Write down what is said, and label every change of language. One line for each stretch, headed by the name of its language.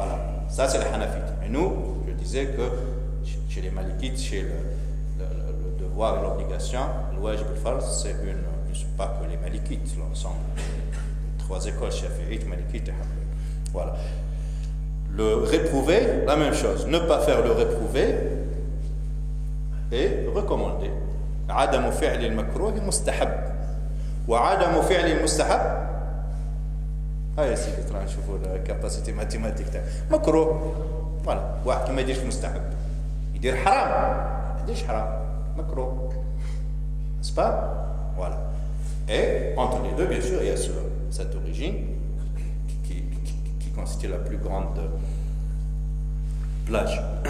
French: Voilà, ça c'est les hanafites. Et nous, je disais que chez les malikites, chez le devoir et l'obligation, le wajib et le fard, c'est ne sont pas que les malikites, l'ensemble des 3 écoles, shafi'ites, malikites et hanbalites. Voilà. Le réprouvé, la même chose, ne pas faire le réprouvé et recommander.
Arabic: عدم فعل المكروه مستحب وعدم فعل المستحب هاي سيدي ترى نشوفوا الكاباسيتي ماتيماتيك تاع مكروه. فوالا واحد ما يديرش مستحب يدير حرام ما يديرش حرام مكروه.
French: n'est-ce pas? Voilà. Et entre les deux, bien sûr, il y a cette origine qui constitue la plus grande plage.